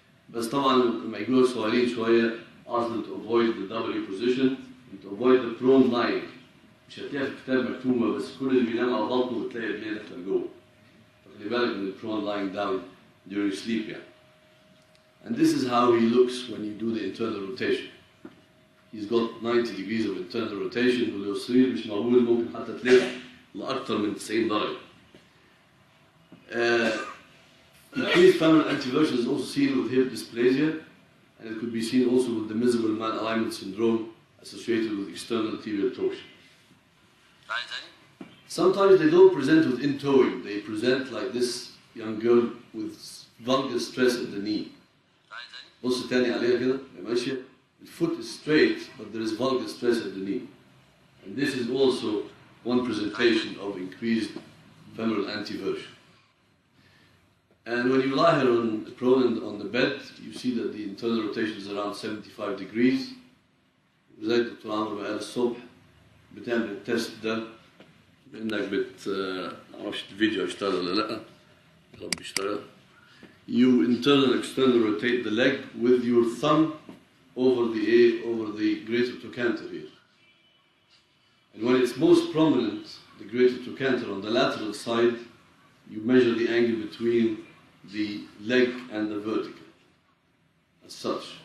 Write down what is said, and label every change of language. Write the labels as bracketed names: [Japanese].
[Arabic] بس طبعا لما يقولوا صغيرين شوية, [English] ask them to avoid the W position and to avoid the prone lying. [Arabic] مش هتلاقيها في الكتاب مكتوبة, بس كل اللي بينام على بطنه بتلاقي رجليه داخلة لجوه. فخلي بالك من [English] the prone lying down during sleep [Arabic] يعني. [English] And this is how he looks when you do the internal rotation. He's got 90 degrees of internal rotation, [Arabic] ولو يصير مش معقول ممكن حتى تلف لأكثر من 90 درجة. [English] Increased femoral anteversion is also seen with hip dysplasia, and it could be seen also with the miserable malalignment syndrome associated with external anterior torsion. Sometimes they don't present with in-toeing, they present like this young girl with valgus stress at the knee. [Arabic] بص تاني عليها كده ماشية. [English] The foot is straight, but there is valgus stress at the knee. And this is also one presentation of increased femoral anteversion. And when you lie here prone on the bed, you see that the internal rotation is around 75 degrees. [Arabic] زي الدكتور عمرو ما قال الصبح بتعمل التست ده بانك معرفش الفيديو هيشتغل ولا لا. يا رب يشتغل. [English] You internal and external rotate the leg with your thumb over the greater trochanter here. And when it's most prominent, the greater trochanter on the lateral side, you measure the angle between the leg and the vertical, as such.